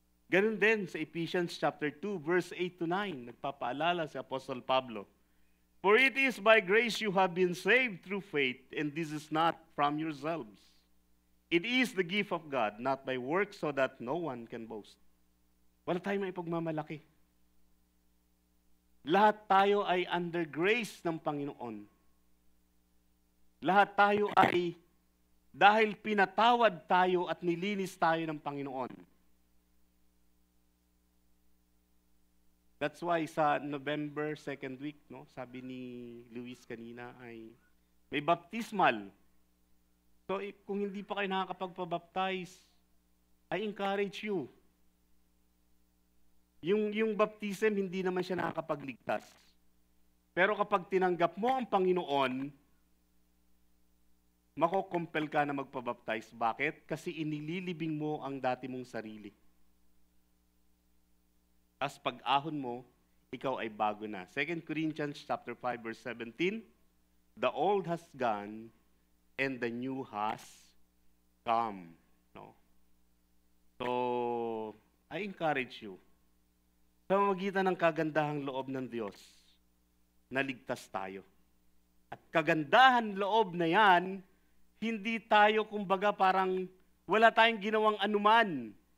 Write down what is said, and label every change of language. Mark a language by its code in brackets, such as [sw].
[tl] Ganun din sa Ephesians chapter 2, verse 8 to 9, nagpapaalala si Apostle Pablo. [en] For it is by grace you have been saved through faith, and this is not from yourselves. It is the gift of God, not by works, so that no one can boast. [tl] Wala tayong maipagmamalaki. Lahat tayo ay under grace ng Panginoon. Lahat tayo ay dahil pinatawad tayo at nilinis tayo ng Panginoon. [en] That's why [tl] sa November 2nd week, no, sabi ni Luis kanina ay may baptismal. So kung hindi pa kayo nakakapagpabaptize, [en] I encourage you. [tl] Yung baptism, hindi naman siya nakakapagligtas. Pero kapag tinanggap mo ang Panginoon, makokompel ka na magpabaptize. Bakit? Kasi inililibing mo ang dati mong sarili. As pag-ahon mo, ikaw ay bago na. [en] 2 Corinthians chapter 5, verse 17, the old has gone and the new has come. [tl] No? [en] So, I encourage you. [tl] Sa pamamagitan ng kagandahang loob ng Diyos, naligtas tayo. At kagandahan loob na yan, hindi tayo kumbaga parang wala tayong ginawang anuman.